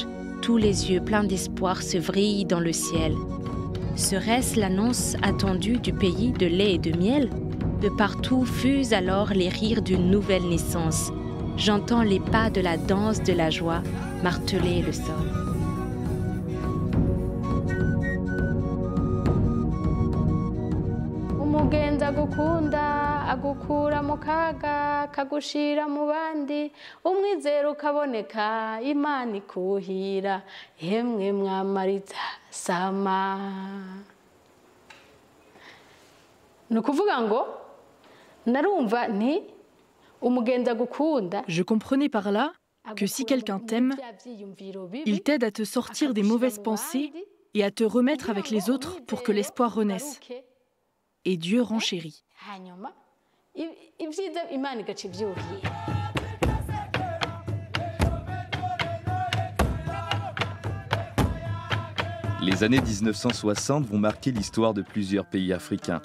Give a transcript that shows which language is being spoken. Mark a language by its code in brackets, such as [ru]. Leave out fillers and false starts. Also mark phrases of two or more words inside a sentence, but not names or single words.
[fr] Tous les yeux pleins d'espoir se vrillent dans le ciel. Serait-ce l'annonce attendue du pays de lait et de miel? De partout fusent alors les rires d'une nouvelle naissance. J'entends les pas de la danse de la joie marteler le sol. [rn] Umugenzi agukunda agukura mu kaga kagushira mu bandi umwizero ukaboneka Imana ikuhira yemwe mwamariza sama. Nukuvuga ngo narumva nti umugenzi agukunda. [fr] Je comprenais par là que si quelqu'un t'aime, il t'aide à te sortir des mauvaises pensées et à te remettre avec les autres pour que l'espoir renaisse. Et Dieu renchérit. Les années 1960 vont marquer l'histoire de plusieurs pays africains.